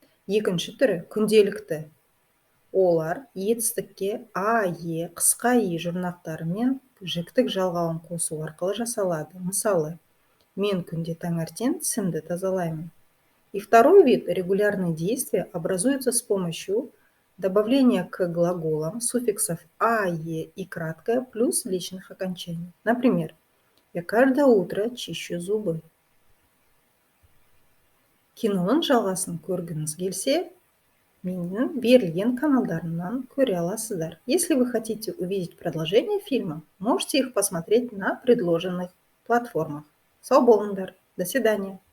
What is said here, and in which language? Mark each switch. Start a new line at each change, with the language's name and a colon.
Kazakh: Екінші түрі күнделікті. Олар етістікке а, е, қысқа и жұрнақтарымен жіктік жалғауын қосу арқылы жасалады. Мысалы, мен күнде таңертең тісімді тазалаймын.
Russian: И второй вид регулярные действия образуются с помощью добавления к глаголам суффиксов а, е и краткое плюс личных окончаний. Например, я каждое утро чищу зубы.
Kazakh: Киноның жалғасын көргіңіз келсе, менің берілген каналдарымнан көре аласыздар.
Russian: Если вы хотите увидеть продолжение фильма, можете их посмотреть на предложенных платформах.
Kazakh: Сау болыңдар.
Russian: До свидания.